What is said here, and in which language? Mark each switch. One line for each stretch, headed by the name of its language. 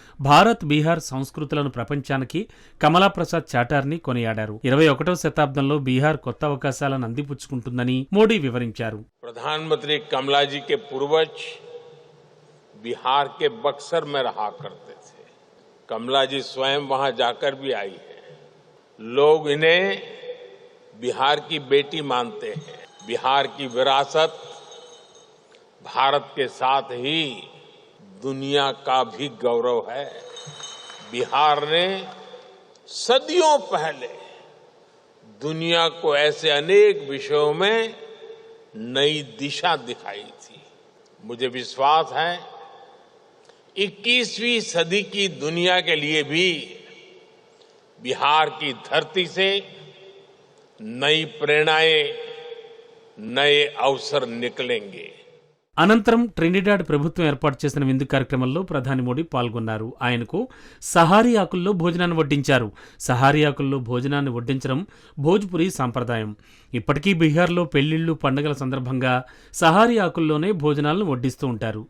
Telugu: భారత్, బీహార్ సంస్కృతులను ప్రపంచానికి కమలా ప్రసాద్ చాటారని కొనియాడారు. 21వ శతాబ్దంలో బీహార్ కొత్త అవకాశాలను అందిపుచ్చుకుంటుందని మోడీ వివరించారు.
Hindi: ప్రధానమంత్రి కమలాజీ కే పూర్వజ్ బిహార్ కే బక్సర్ మే రహా కర్తే थे. కమలాజీ స్వయం వహాं जाकर भी आई है. लोग इन्हें बिहार की बेटी मानते हैं. बिहार की विरासत भारत के साथ ही दुनिया का भी गौरव है. बिहार ने सदियों पहले दुनिया को ऐसे अनेक विषयों में नई दिशा दिखाई थी. मुझे विश्वास है 21वीं सदी की दुनिया के लिए भी बिहार की धरती से नई प्रेरणाएं, नए अवसर निकलेंगे।
Telugu: అనంతరం ట్రినిడాడ్ ప్రభుత్వం ఏర్పాటు చేసిన విందు కార్యక్రమంలో ప్రధాని మోడీ పాల్గొన్నారు. ఆయనకు సహారీ ఆకుల్లో భోజనాన్ని వడ్డించారు. సహారీ ఆకుల్లో భోజనాన్ని వడ్డించడం భోజ్పురి సాంప్రదాయం. ఇప్పటికీ బీహార్లో పెళ్లిళ్లు, పండుగల సందర్భంగా సహారీ ఆకుల్లోనే భోజనాలను వడ్డిస్తూ ఉంటారు.